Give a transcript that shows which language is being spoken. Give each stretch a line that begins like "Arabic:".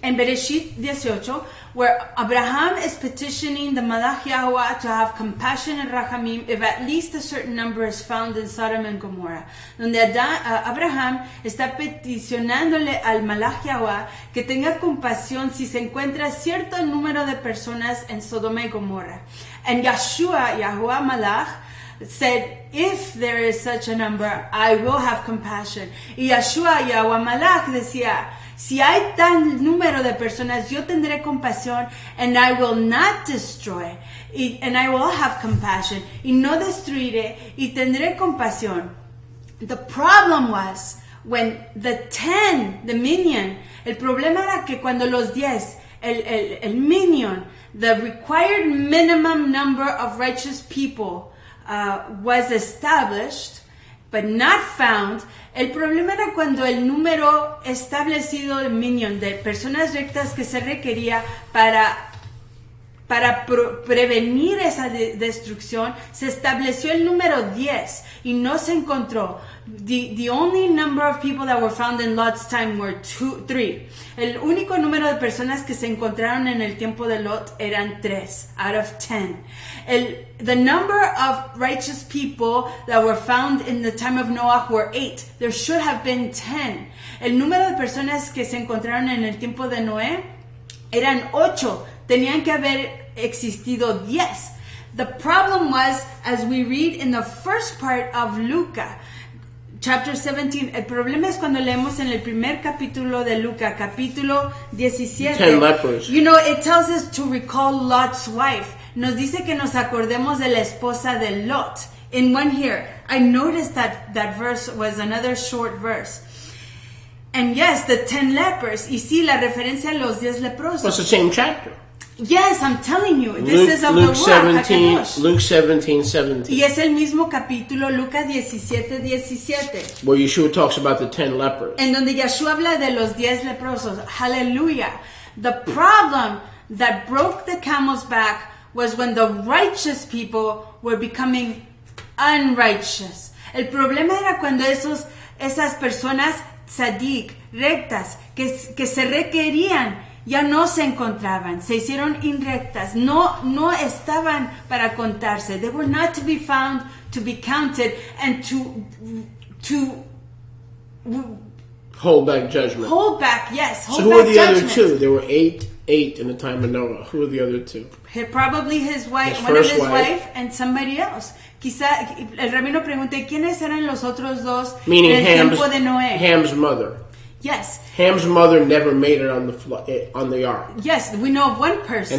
Spanish: en
English: Bereshit 18, where Abraham is petitioning the Malach Yahuwah to have compassion and rachamim if at least a certain number is found in Sodom and Gomorrah.
Spanish: Donde Abraham está peticionándole al Malach Yahuwah que tenga compasión si se encuentra cierto número de personas en Sodoma y Gomorra.
English: And Yahuwah Malach said, if there is such a number, I will have compassion.
Spanish: Y Yahweh Malach decía Si hay tal número de personas, yo tendré compasión,
English: and I will not destroy, and I will have compassion,
Spanish: y no destruiré, y tendré compasión.
English: The problem was when the minion,
Spanish: el problema era que cuando los 10, el minion,
English: the required minimum number of righteous people was established, but not found.
Spanish: El problema era cuando el número establecido de minion, de personas rectas que se requería para prevenir esa destrucción, se estableció el número 10 y no se encontró.
English: The only number of people that were found in Lot's time were 3.
Spanish: El único número de personas que se encontraron en el tiempo de Lot eran 3
English: out of 10. The number of righteous people that were found in the time of Noah were 8. There should have been 10.
Spanish: El número de personas que se encontraron en el tiempo de Noé eran 8. Tenían que haber existido 10.
English: The problem was, as we read in the first part of Luca, chapter 17,
Spanish: el problema es cuando leemos en el primer capítulo de Luca, capítulo 17.
English: 10 lepers. You know, it tells us to recall Lot's wife.
Spanish: Nos dice que nos acordemos de la esposa de Lot.
English: In one here, I noticed that verse was another short verse. And yes, the 10 lepers.
Spanish: Y sí, la referencia a los 10 leprosos.
English: Well, it's the same chapter. Yes, I'm telling you. This is of the Ruach HaKadosh. Luke 17:17.
Spanish: Y es el mismo capítulo, Lucas 17:17.
English: Where Yeshua talks about the 10 lepers.
Spanish: En donde Yeshua habla de los 10 leprosos.
English: Hallelujah. The problem that broke the camel's back was when the righteous people were becoming unrighteous.
Spanish: El problema era cuando esas personas tzadik, rectas, que se requerían, ya no se encontraban, se hicieron inrectas, no estaban para contarse.
English: They were not to be found, to be counted, and to hold back judgment. Hold back, yes. So who are the other two? There were eight in the time of Noah. Who are the other two? Probably his wife, one of his wife, and somebody else.
Spanish: Quizá el rabino pregunta, ¿quiénes eran los otros dos
English: Meaning
Spanish: en el tiempo de Noé?
English: Ham's mother. Yes. Ham's mother never made it on the ark. Yes, we know of one person.